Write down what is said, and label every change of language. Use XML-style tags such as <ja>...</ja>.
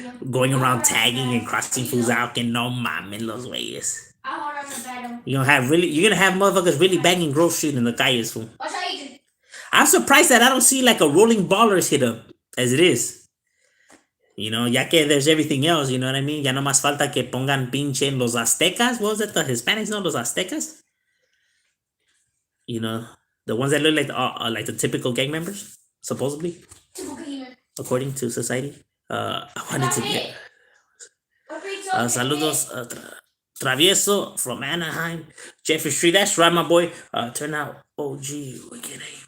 <en>Going around tagging and crossing fools out and</en> <es>no mames los güeyes.</es> <en>You're gonna have motherfuckers really banging Grove Street in the calles, fool. I'm surprised that I don't see like a rolling ballers hit up as it is. You know,</en> <es>ya que</es> <en>there's everything else, you know what I mean?</en> <es>Ya no más falta que pongan pinche los aztecas.</es> <en>What was it? The Hispanics, no? Los aztecas? You know, the ones that look like the typical gang members, supposedly, according to society. I wanted to get saludos Travieso from Anaheim, Jeffrey Street. That's right, my boy. Turn out OG. Wicked ain't Mexican.</en>